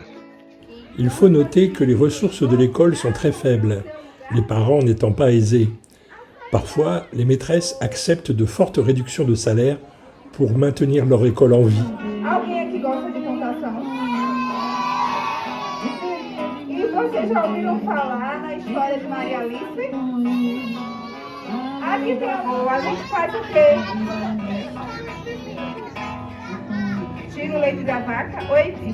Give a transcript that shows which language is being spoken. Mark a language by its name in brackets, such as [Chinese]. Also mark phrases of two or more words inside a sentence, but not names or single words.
[French] Il faut noter que les ressources de l'école sont très faibles, les parents n'étant pas aisés. Parfois, les maîtresses acceptent de fortes réductions de salaire pour maintenir leur école en vie. [Portuguese] Alguém aqui gosta de contação? E vocês já ouviram falar na história de Maria Alice? Aqui tem a gente faz o quê? Tira o leite da vaca? Oi?